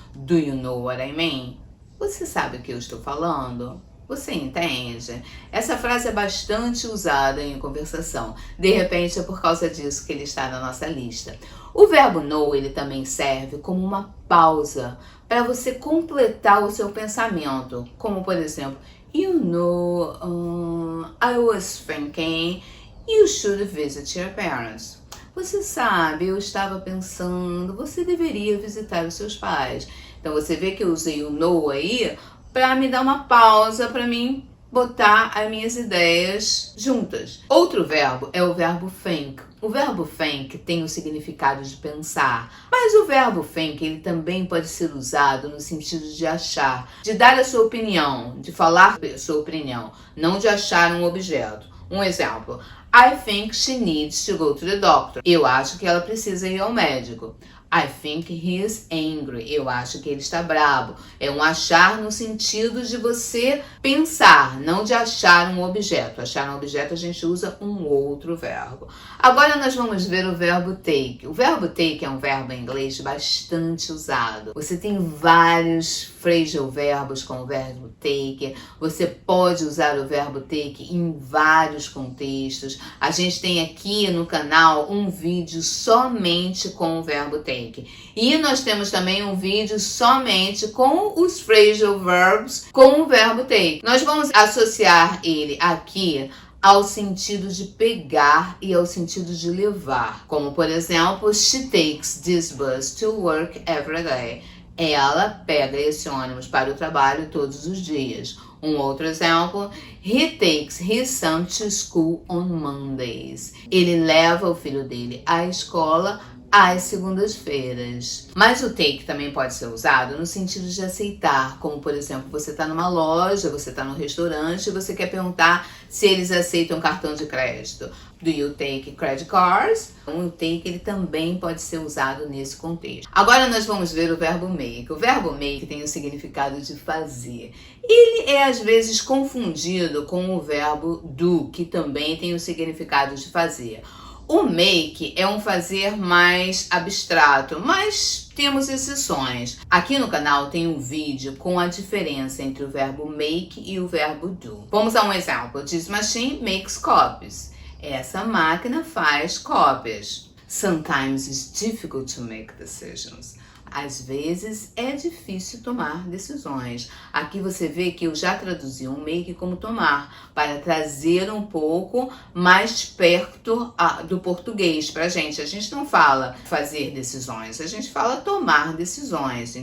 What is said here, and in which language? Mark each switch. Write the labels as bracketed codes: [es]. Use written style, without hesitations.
[en] Do you know what I mean? [pt] Você sabe o que eu estou falando? Você entende? Essa frase é bastante usada em conversação. De repente é por causa disso que ele está na nossa lista. O verbo know, ele também serve como uma pausa para você completar o seu pensamento. Como, por exemplo, [en] you know, I was thinking you should visit your parents. [pt] Você sabe, eu estava pensando, você deveria visitar os seus pais. Então você vê que eu usei o know aí para me dar uma pausa, para mim botar as minhas ideias juntas. Outro verbo é o verbo think. O verbo think tem o significado de pensar, mas o verbo think ele também pode ser usado no sentido de achar, de dar a sua opinião, de falar a sua opinião, não de achar um objeto. Um exemplo, [en] I think she needs to go to the doctor. [pt] Eu acho que ela precisa ir ao médico. [en] I think he is angry. [pt] Eu acho que ele está bravo. É um achar no sentido de você pensar, não de achar um objeto. Achar um objeto a gente usa um outro verbo. Agora nós vamos ver o verbo take. O verbo take é um verbo em inglês bastante usado. Você tem vários phrasal verbos com o verbo take. Você pode usar o verbo take em vários contextos. A gente tem aqui no canal um vídeo somente com o verbo take. E nós temos também um vídeo somente com os phrasal verbs com o verbo take. Nós vamos associar ele aqui ao sentido de pegar e ao sentido de levar. Como, por exemplo, [en] she takes this bus to work every day. [pt] Ela pega esse ônibus para o trabalho todos os dias. Um outro exemplo, [en] he takes his son to school on Mondays. [pt] Ele leva o filho dele à escola às segundas-feiras. Mas o take também pode ser usado no sentido de aceitar, como por exemplo, você está numa loja, você está num restaurante e você quer perguntar se eles aceitam cartão de crédito. [en] Do you take credit cards? [pt] O take ele também pode ser usado nesse contexto. Agora nós vamos ver o verbo make. O verbo make tem o significado de fazer. Ele é às vezes confundido com o verbo do, que também tem o significado de fazer. O make é um fazer mais abstrato, mas temos exceções. Aqui no canal tem um vídeo com a diferença entre o verbo make e o verbo do. Vamos a um exemplo. [en] This machine makes copies. [pt] Essa máquina faz cópias. [en] Sometimes it's difficult to make decisions. [pt] Às vezes é difícil tomar decisões. Aqui você vê que eu já traduzi um make como tomar, para trazer um pouco mais perto do português pra gente. A gente não fala fazer decisões, a gente fala tomar decisões.